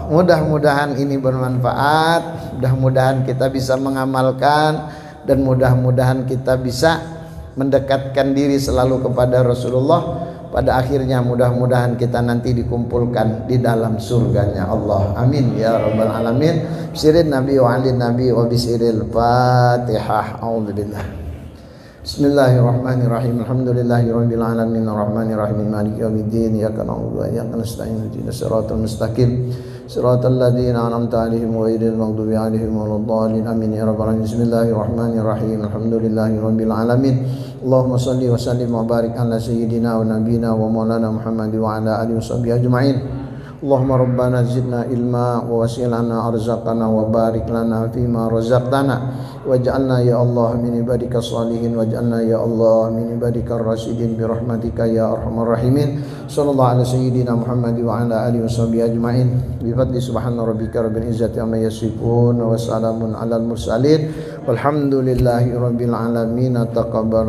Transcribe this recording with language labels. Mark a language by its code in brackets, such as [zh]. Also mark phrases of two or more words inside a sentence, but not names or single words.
[id] Mudah-mudahan ini bermanfaat. Mudah-mudahan kita bisa mengamalkan, dan mudah-mudahan kita bisa mendekatkan diri selalu kepada Rasulullah. Pada akhirnya mudah-mudahan kita nanti dikumpulkan di dalam surganya Allah. [ar] آمين يا رب العالمين. سر النبي وآل النبي وبسر الفاتحة. أعوذ بالله. بسم الله الرحمن الرحيم. الحمد لله رب العالمين الرحمن الرحيم مالك يوم الدين. إياك نعبد وإياك نستعين. اهدنا الصراط المستقيم. صراط الذين أنعمت عليهم غير المغضوب عليهم ولا الضالين. آمين يا رب العالمين. بسم الله الرحمن الرحيم. الحمد لله رب العالمين. اللهم صل وسلم وبارك على سيدنا ونبينا ومولانا محمد وعلى آله وصحبه أجمعين. اللهم ربنا زدنا علما ووسع لنا أرزاقنا وبارك لنا فيما رزقتنا واجعلنا يا الله من عبادك الصالحين واجعلنا يا الله من عبادك الراشدين برحمتك يا أرحم الراحمين. صلى الله على سيدنا محمد وعلى آله وصحبه أجمعين. بفضل سبحان ربك رب العزة عما يصفون وسلام على المرسلين والحمد لله رب العالمين.